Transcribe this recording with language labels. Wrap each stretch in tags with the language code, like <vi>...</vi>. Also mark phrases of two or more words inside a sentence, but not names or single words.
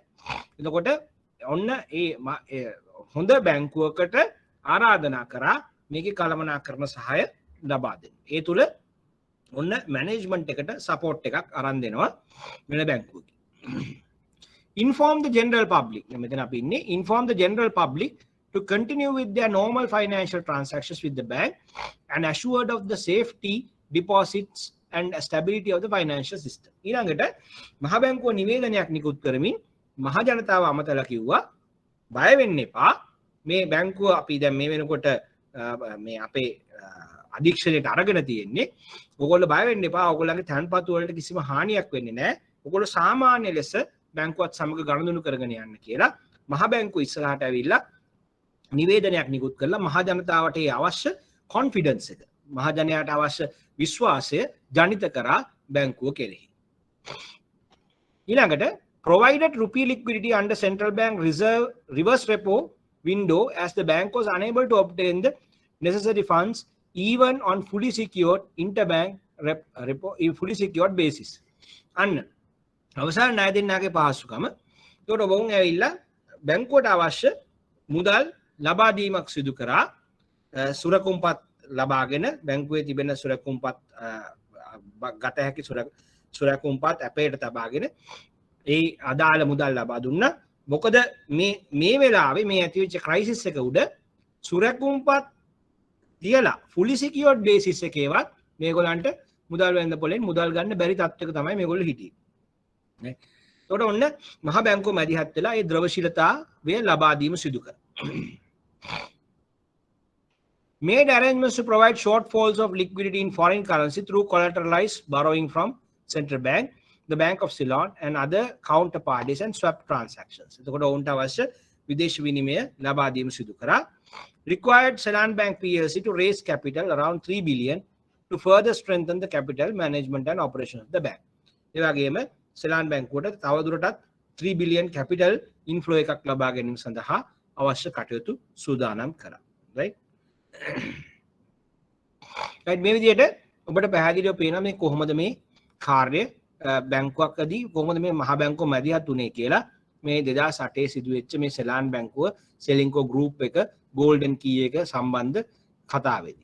<si>එතකොට ඔන්න ඒ හොඳ බැංකුවකට ආරාධනා කරා මේකේ කළමනාකරන සහාය ලබා දෙන්න. ඒ තුල ඔන්න මැනේජ්මන්ට් එකට සපෝට් එකක් අරන් දෙනවා වෙන බැංකුවකින්.</si> <en>Inform the general public.</en> <si>මෙතන අපි ඉන්නේ</si> <en>inform the general public to continue with their normal financial transactions with the bank and assured of the safety, deposits and stability of the financial system.</en> <si>ඊළඟට මහ බැංකුව නිවේදනයක් නිකුත් කරමින් මහ ජනතාව අමතලා කිව්වා බය වෙන්න එපා. මේ බැංකුව අපි දැන් මේ වෙනකොට මේ අපේ අධීක්ෂණයට අරගෙන තියෙන්නේ. ඔයගොල්ලෝ බය වෙන්න එපා. ඔයගොල්ලන්ගේ තැන්පතු වලට කිසිම හානියක් වෙන්නේ නැහැ. ඔයගොල්ලෝ සාමාන්‍ය ලෙස බැංකුවත් සමග ගනුදෙනු කරගෙන යන්න කියලා මහ බැංකුව ඉස්සරහට ඇවිල්ලා නිවේදනයක් නිකුත් කරලා මහ ජනතාවට ඒ අවශ්‍ය කොන්ෆිඩන්ස් එක මහ ජනයාට අවශ්‍ය විශ්වාසය ජනිත කරා බැංකුව කෙරෙහි.</si> <en>ඊළඟට provided rupee liquidity under central bank reserve reverse repo window as the bank was unable to obtain the necessary funds even on fully secured interbank repo fully secured basis.</en> <si>අන්න අවසාන ණය දෙන්නාගේ පහසුකම. ඒකට ඔවුන් ඇවිල්ලා බැංකුවට අවශ්‍ය මුදල් ලබා දීමක් සිදු කරා සුරකුම්පත් ලබාගෙන බැංකුවේ තිබෙන සුරකුම්පත් ගත හැකි සුරකුම්පත් අපේට තබාගෙන ඒ අදාළ මුදල් ලබා දුන්නා. මොකද මේ වෙලාවේ මේ ඇතිවෙච්ච ක්‍රයිසිස් එක උඩ සුරකුම්පත් තියලා</si> <en>fully secured basis</en> <si>එකේවත් මේගොල්ලන්ට මුදල් වෙන්න පොලෙන් මුදල් ගන්න බැරි තත්ත්වයක තමයි මේගොල්ලෝ හිටියේ. නේ. ඒකට ඔන්න මහ බැංකුව මැදිහත් වෙලා ඒ ද්‍රවශීලතාවය ලබා දීම සිදු කරා.</si> <en>Made arrangements to provide shortfalls of liquidity in foreign currency through collateralized borrowing from central bank, the Bank of Ceylon and other counterparties and swap transactions.</en> <si>එතකොට ඔවුන්ට අවශ්‍ය විදේශ විනිමය ලබා දීම සිදු කරා.</si> <en>Required Ceylon Bank PLC to raise capital around 3 billion to further strengthen the capital management and operation of the bank.</en> <si>ඒ වගේම Ceylon බැංකුවට තවදුරටත්</si> <en>3 billion capital inflow</en> <si>එකක් ලබා ගැනීම සඳහා අවශ්‍ය කටයුතු සූදානම් කරා. right? right මේ විදිහට ඔබට පැහැදිලිව පේනවා මේ කොහොමද මේ කාර්ය බැංකුවකදී කොහොමද මේ මහ බැංකුව මැදිහත් වුණේ කියලා මේ 2008 සිදුවෙච්ච මේ සෙලාන් බැංකුව සෙලින්කෝ ගෲප් එක ගෝල්ඩන් කී එක සම්බන්ධ කතාවේදී.</si>